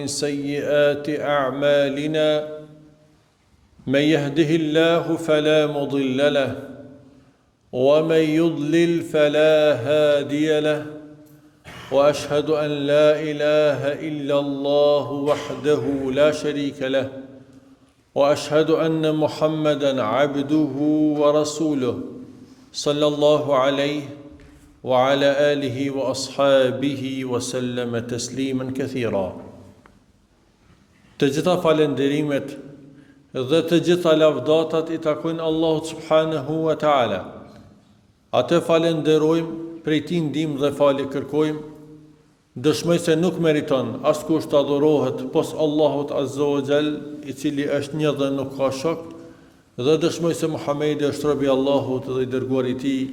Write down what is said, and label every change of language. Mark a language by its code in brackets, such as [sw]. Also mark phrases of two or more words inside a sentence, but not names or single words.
[ar] سيئات أعمالنا من يهده الله فلا مضل له ومن يضلل فلا هادي له وأشهد أن لا إله إلا الله وحده لا شريك له وأشهد أن محمدًا عبده ورسوله صلى الله عليه وعلى آله وأصحابه وسلم تسليما كثيرا. [sq] Të gjitha falenderimet dhe të gjitha lavdatat I takojnë Allahut [ar] سبحانه وتعالى. [sq] Atë falenderojmë, prej Tij ndihmë dhe falje kërkojmë. Dëshmoj se nuk meriton askush të adhurohet pos Allahut [ar] عز وجل, [sq] I cili është një dhe nuk ka shok, dhe dëshmoj se Muhamedi është robi Allahut dhe I dërguari I Tij.